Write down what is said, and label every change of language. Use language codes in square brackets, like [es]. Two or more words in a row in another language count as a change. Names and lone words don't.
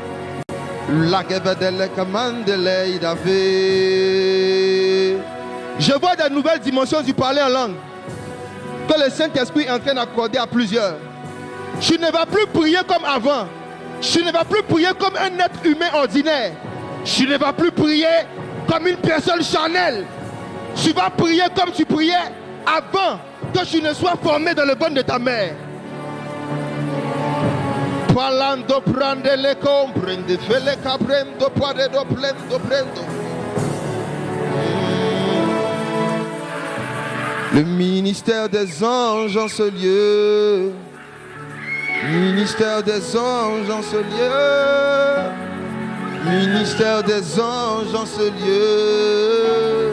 [fr] Je vois des nouvelles dimensions du parler en langue que le Saint-Esprit est en train d'accorder à plusieurs. Tu ne vas plus prier comme avant. Tu ne vas plus prier comme un être humain ordinaire. Tu ne vas plus prier comme une personne charnelle. Tu vas prier comme tu priais avant que tu ne sois formé dans le ventre de ta mère. Palando prende le comprende, fele caprendo, paredo plendo, prendo. Le ministère des anges en ce lieu. Ministère des anges en ce lieu. Ministère des anges en ce lieu.